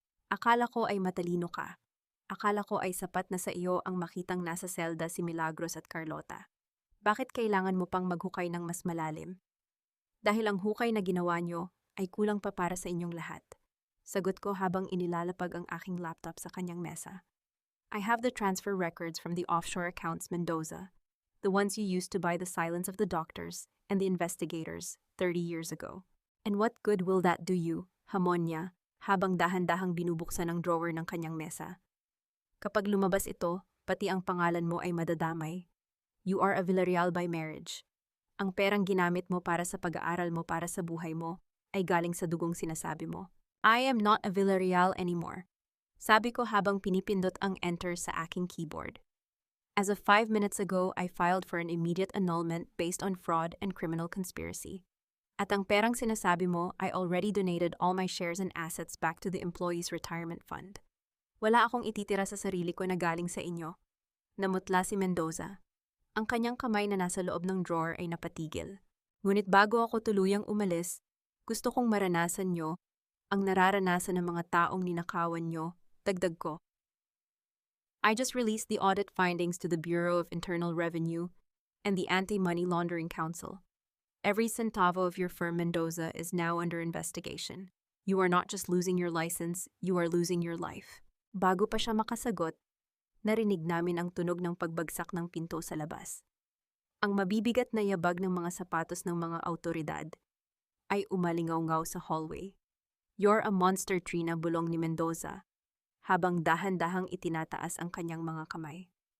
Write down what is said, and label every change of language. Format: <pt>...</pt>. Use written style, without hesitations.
<tl>Akala ko ay matalino ka. Akala ko ay sapat na sa iyo ang makitang nasa selda si Milagros at Carlota. Bakit kailangan mo pang maghukay ng mas malalim? Dahil ang hukay na ginawa niyo ay kulang pa para sa inyong lahat. Sagot ko habang inilalapag ang aking laptop sa kanyang mesa.</tl> <en>I have the transfer records from the offshore accounts, Mendoza. The ones you used to buy the silence of the doctors and the investigators 30 years ago. And what good will that do you,</en> <tl>hamon niya, habang dahan-dahang binubuksan ang drawer ng kanyang mesa. Kapag lumabas ito, pati ang pangalan mo ay madadamay.</tl> <en>You are a Villarreal by marriage.</en> <tl>Ang perang ginamit mo para sa pag-aaral mo, para sa buhay mo, ay galing sa dugong sinasabi mo.</tl> <en>I am not a Villarreal anymore.</en> <tl>Sabi ko habang pinipindot ang enter sa aking keyboard.</tl> <en>As of 5 minutes ago, I filed for an immediate annulment based on fraud and criminal conspiracy.</en> <tl>At ang perang sinasabi mo,</tl> <en>I already donated all my shares and assets back to the Employees Retirement Fund.</en> <tl>Wala akong ititira sa sarili ko na galing sa inyo. Namutla si Mendoza. Ang kanyang kamay na nasa loob ng drawer ay napatigil. Ngunit bago ako tuluyang umalis, gusto kong maranasan nyo ang nararanasan ng mga taong ninakawan nyo, dagdag ko.</tl> <en>I just released the audit findings to the Bureau of Internal Revenue and the Anti-Money Laundering Council. Every centavo of your firm, Mendoza, is now under investigation. You are not just losing your license, you are losing your life.</en> <tl>Bago pa siya makasagot, narinig namin ang tunog ng pagbagsak ng pinto sa labas. Ang mabibigat na yabag ng mga sapatos ng mga awtoridad ay umalingaw-ngaw sa hallway.</tl> <en>You're a monster,</en> <tl>Trina, bulong ni Mendoza, habang dahan-dahang itinataas ang kanyang mga kamay.</tl>